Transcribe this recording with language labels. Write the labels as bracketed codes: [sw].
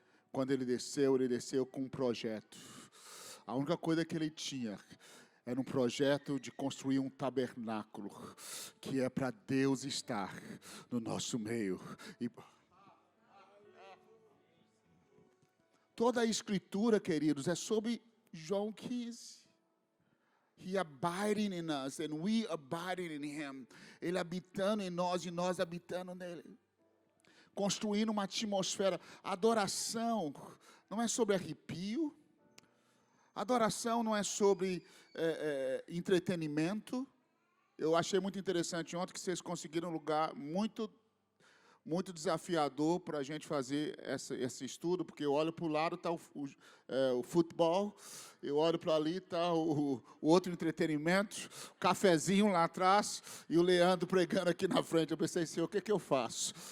[pt] Quando ele desceu com um projeto. A única coisa que ele tinha Era um projeto de construir um tabernáculo, que é para Deus estar no nosso meio. E toda a escritura, queridos, é sobre João 15. [en] He abiding in us and we abiding in him. [pt] Ele habitando em nós e nós habitando nele. Construindo uma atmosfera. Adoração não é sobre arrepio. Adoração não é sobre entretenimento. Eu achei muito interessante ontem que vocês conseguiram um lugar muito desafiador para a gente fazer esse estudo, porque eu olho para o lado, está o futebol, eu olho para ali, está o outro entretenimento, o cafezinho lá atrás, e o Leandro pregando aqui na frente. Eu pensei, Senhor, o que eu faço?